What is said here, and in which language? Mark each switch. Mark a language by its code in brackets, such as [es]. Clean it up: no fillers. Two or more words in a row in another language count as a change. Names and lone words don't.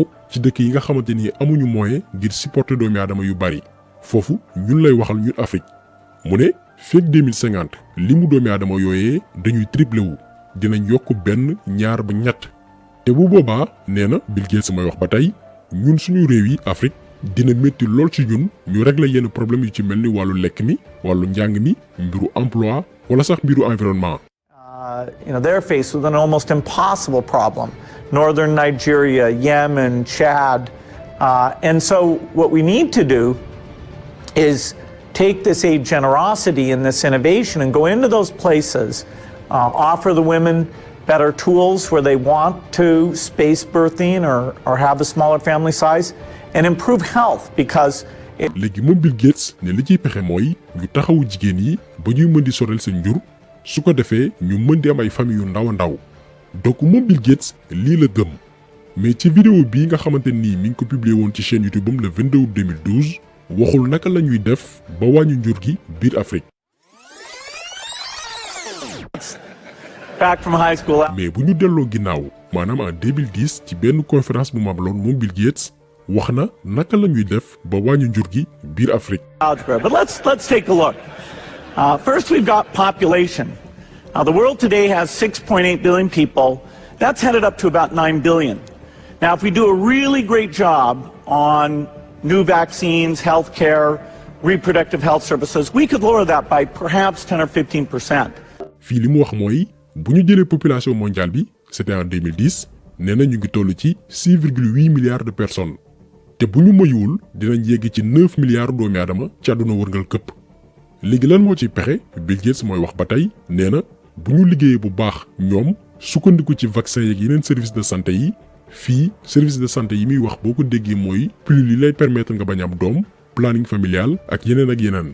[wo] ci dëkk yi nga xamante ni amuñu moyen ngir supporter doomi aadama yu bari foofu ñun lay waxal ñun Afrique mu ne fekk 2050 li mu doomi aadama yooyee dañuy triplé wu dinañ yokk benn ñaar ba ñett te bu boobaa nee na Bill Gates may wax ba tey ñun suñu réew yi Afrique dina métti lool ci ñun ñu régler yenn problème yu ci mel ni wàllu lekk mi wàllu njàng mi mbiru emploi wala sax mbiru environnement. [en] They're faced with an almost impossible problem. Northern Nigeria, Yemen, Chad. And so what we need to do is take this aid generosity and this innovation and go into those places, offer the women better tools where they want to space birthing or have a smaller family size, and improve health because [wo] léegi moom Bill Gates ne li ciy pexe mooy ñu taxawu jigéen yi ba ñuy mën di sorel seen njur su ko defee ñu mën di am ay famille yu ndaw a ndaw donc moom Bill Gates lii la gëm mais ci vidéo bii nga xamante nii mi ngi ko publié woon ci chaîne YouTube am [fr] le 22 août 2012 [wo] waxul naka la ñuy def ba wàññi njur gi biir Afrique. [en] Back from high school. [wo] mais bu ñu delloo ginnaaw maanaam en 2010 ci benn conférence bu mu amaloon moom Bill Gates wax na naka la ñuy def ba wàññi njur gi biir Afrique. [en] But let's take a look. First, we've got population. The world today has 6.8 billion people. That's headed up to about 9 billion. Now, if we do a really great job on new vaccines, healthcare, reproductive health services, we could lower that by perhaps 10 or 15%. [wo] fii li mu wax mooy bu ñu jëlee [fr] population mondiale [wo] bi [fr] c'était en 2010 [wo] nee na ñu ngi toll ci [fr] 6,8 milliards de personnes [wo] te bu ñu moyuwul dinañ yegg ci 9 milliards doomi aadama ci àdduna wërngal këpp. léegi lan moo ci pexe Bill Gates mooy wax ba tey nee na bu ñu liggéeyee bu baax ñoom sukkandiku ci vaccin yeeg yeneen [fr] service de santé [wo] yi fii [fr] service de santé [wo] yi muy wax boo ko déggee mooy pilule yi lay permettre nga bañ am doom [fr] planning familial [wo] ak yeneen ak yeneen.